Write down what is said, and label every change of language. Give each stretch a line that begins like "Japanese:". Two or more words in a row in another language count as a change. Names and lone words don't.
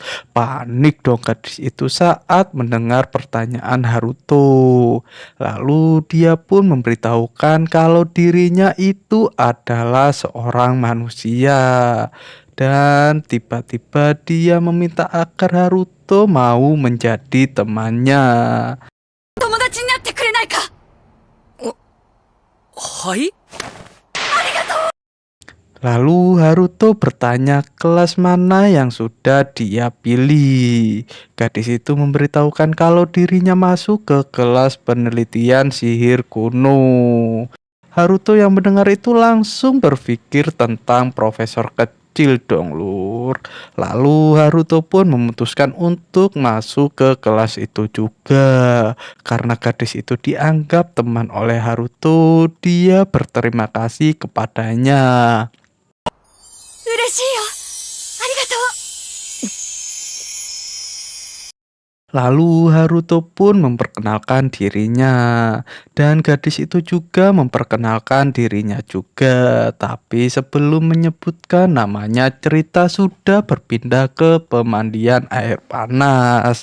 Indonesian: Panik dong gadis itu saat mendengar pertanyaan Haruto. Lalu dia pun memberitahukan kalau dirinya itu adalah seorang manusia. Dan tiba-tiba dia meminta agar Haruto mau menjadi temannya.
Japanese: 友達になってくれないか。はい。
Indonesian: Lalu Haruto bertanya kelas mana yang sudah dia pilih. Gadis itu memberitahukan kalau dirinya masuk ke kelas penelitian sihir kuno. Haruto yang mendengar itu langsung berpikir tentang profesor kecil dong lur. Lalu Haruto pun memutuskan untuk masuk ke kelas itu juga. Karena gadis itu dianggap teman oleh Haruto, dia berterima kasih kepadanya.
Japanese: 嬉しいよ。ありがとう。
Indonesian: Lalu Haruto pun memperkenalkan dirinya. Dan gadis itu juga memperkenalkan dirinya juga. Tapi sebelum menyebutkan namanya, cerita sudah berpindah ke pemandian air panas.